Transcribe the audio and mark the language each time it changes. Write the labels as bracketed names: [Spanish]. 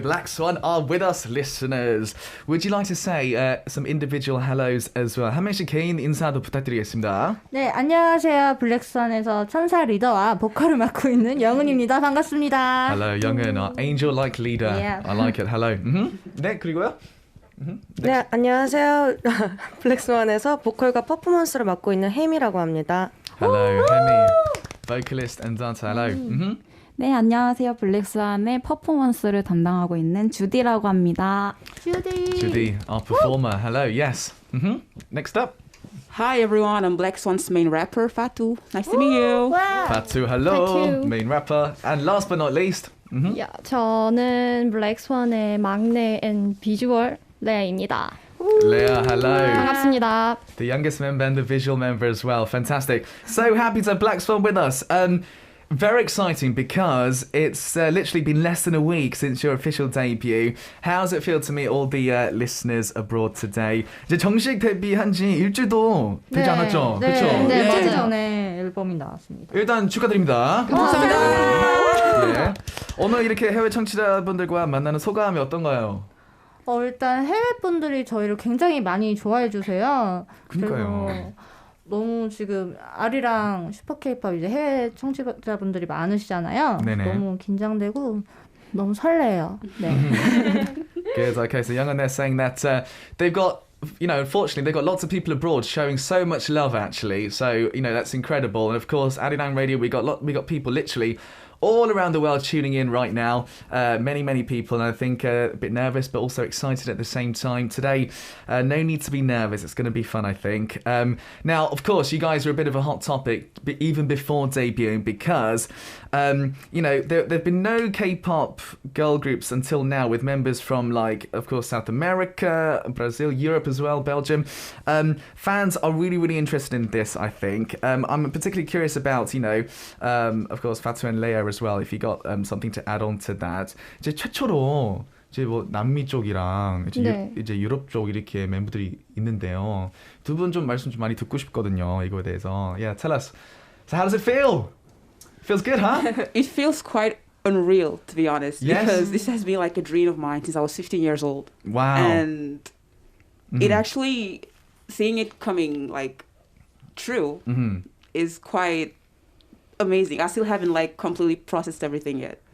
[English] Black Swan are with us, listeners. Would you like to say some individual hellos as well? [Korean] 한 명씩 개인 인사도 부탁드리겠습니다. 네, 안녕하세요. 블랙스완에서 천사 리더와 보컬을 맡고 있는 영은입니다. 반갑습니다. [English] Hello, 영은, our angel-like leader. Yeah. I like it. Hello. [Korean] 네, 그리고요? 네, 안녕하세요. 블랙스완에서 보컬과 퍼포먼스를 맡고 있는 혜미라고 합니다. [English] Hello, Hemi, vocalist and dancer. Hello. [Korean] 네, 안녕하세요. 블랙스완의 퍼포먼스를 담당하고 있는 주디라고 합니다. [English] Judy, our performer. Hello, yes. Next up. Hi everyone, I'm Black Swan's main rapper, Fatu. Nice to meet you. Fatu, hello. Fatu. Main rapper. And last but not least. [Korean] 야, 저는 블랙스완의 막내 앤 비주얼 레아입니다. [English] Leah, hello. [Korean] 반갑습니다. [English] The youngest member and the visual member as well. Fantastic. So happy to have Black Swan with us. Very exciting because it's literally been less than a week since your official debut. How does it feel to meet all the listeners abroad today? [Korean] 이제 정식 데뷔한 지 일주도 되지 않았죠? 네, 그렇죠? 네, 예. 며칠 전에 앨범이 나왔습니다. 일단 축하드립니다. 감사합니다. 예. 오늘 이렇게 해외 청취자분들과 만나는 소감이 어떤가요? 일단 해외 분들이 저희를 굉장히 많이 좋아해 주세요. 그러니까요. 그리고 너무 지금 아리랑 슈퍼 K-pop 이제 해외 청취자분들이 많으시잖아요. 네네. 너무 긴장되고 너무 설레요. 네. [English] Good. Okay, so Young and they're saying that they've got, unfortunately, they've got lots of people abroad showing so much love, actually. So, that's incredible. And of course, Arirang Radio, we got people literally all around the world tuning in right now. Many, many people, and I think a bit nervous, but also excited at the same time. Today, no need to be nervous. It's going to be fun, I think. Now, of course, you guys are a bit of a hot topic, even before debuting, because, there have been no K-pop girl groups until now with members from, of course, South America, Brazil, Europe as well, Belgium. Fans are really, really interested in this, I think. I'm particularly curious about, of course, Fatu and Leia as well, if you got something to add on to that. [Korean] 이제 최초로 이제 뭐 남미 쪽이랑 이제 유럽 쪽 이렇게 멤버들이 있는데요. 두 분 좀 말씀 좀 많이 듣고 싶거든요. 이거에 대해서. [English] Yeah, tell us. So how does it feel? Feels good, huh? It feels quite unreal, to be honest, Yes. because this has been like a dream of mine since I was 15 years old. Wow. And it actually, seeing it coming true is quite amazing. I still haven't completely processed everything yet.